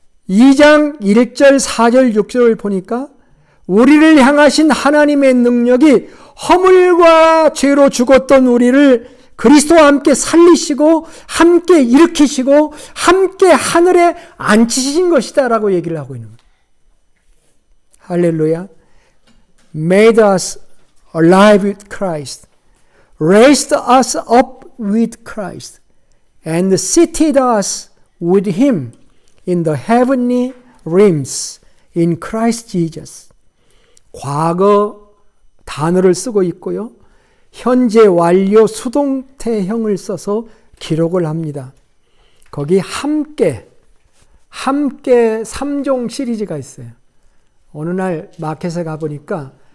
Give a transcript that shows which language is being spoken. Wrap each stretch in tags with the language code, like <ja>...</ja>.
<ko>2장 1절, 4절, 6절을 보니까 우리를 향하신 하나님의 능력이 허물과 죄로 죽었던 우리를 그리스도와 함께 살리시고 함께 일으키시고 함께 하늘에 앉히신 것이다 라고 얘기를 하고 있는 거예요. 할렐루야.</ko> <en>Made us alive with Christ, raised us up with Christ, and seated us with Him in the heavenly realms in Christ Jesus.</en> <ko>과거 단어를 쓰고 있고요. 현재 완료 수동태형을 써서 기록을 합니다. 거기 함께 3종 시리즈가 있어요. 어느 날 마켓에 가보니까</ko>